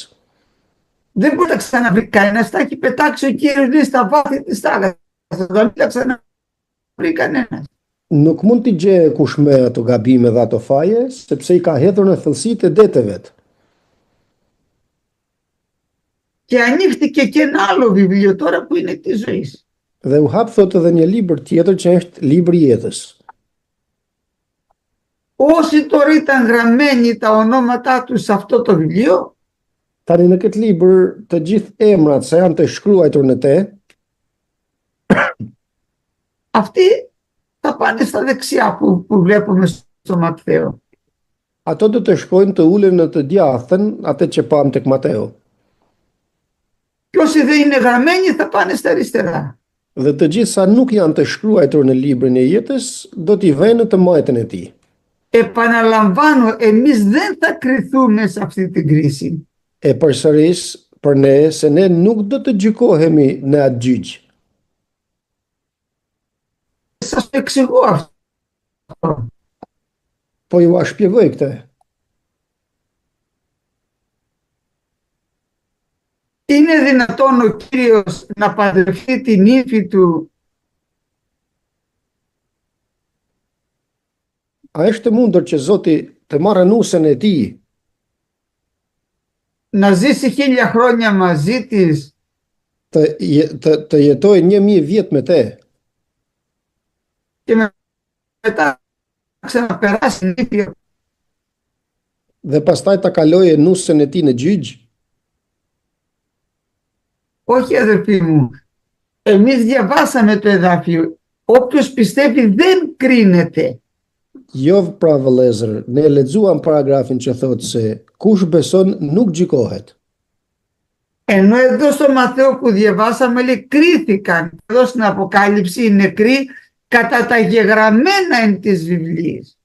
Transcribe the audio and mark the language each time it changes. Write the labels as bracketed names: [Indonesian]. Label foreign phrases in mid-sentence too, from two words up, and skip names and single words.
[Greek] Δεν μπορεί να ξαναβρει κανένας, τα έχει πετάξει ο Κύριος λέει στα βάθη της θάλασσας, δεν θα ξαναβρει κανένας. [Albanian] Nuk mund t'i gjejë kush me ato gabime dhe ato faje, sepse I ka hedhur në thellësitë e deteve. [Greek] Και ανοίχτηκε και ένα άλλο βιβλίο τώρα που είναι της ζωής. [Albanian] Dhe u hap thotë edhe një libër tjetër që është libri I jetës. [Greek] Όσοι τώρα ήταν γραμμένοι τα ονόματά τους σε αυτό το βιβλίο, [Albanian] Tani në këtë libër të gjithë emrat që janë të shkruar në te, [Greek] αυτοί θα πάνε στα δεξιά που βλέπουμε στο Ματθαίο. [Albanian] ato do të shkojnë të ulen në të djathtën, atë që pam tek Mateu. [Greek] Και όσοι δεν είναι γραμμένοι θα πάνε στα αριστερά. [Albanian] Dhe të gjithë sa nuk janë të shkruar në librin e jetës, do t'i vënë të majtën e Tij. [Greek] Επαναλαμβάνω, εμείς δεν θα κριθούμε σε αυτή την κρίση. [Albanian] E përsëris për ne se ne nuk do të gjykohemi në atë gjyq. [Greek] Σας το εξηγώ αυτό. [Albanian] Po ju a shpjegoj këtë. [Greek] Είναι δυνατόν ο Κύριος να παντρευτεί την ύφη του [Albanian] A është mundur që Zoti të marrë nusën e Tij, [Greek] να ζήσει 1000 χρόνια μαζί της [Albanian] të jetojë 1000 vjet me te, [Greek] και μετά ξαναπεράσει νύχια. [Albanian] dhe pastaj ta kalojë nusën e Tij në gjyq? [Greek] Όχι αδερφοί μου, εμείς διαβάσαμε το εδάφιο. Όποιος πιστεύει δεν κρίνεται. [Albanian] Jo, pra vëllezër, ne lexuam paragrafin që thotë se kush beson nuk gjykohet. [Greek] Ενώ εδώ στο Μαθαίο που διαβάσαμε λέει κρίθηκαν. Εδώ στην Αποκάλυψη οι νεκροί κατά τα γεγραμμένα εν της βιβλίας.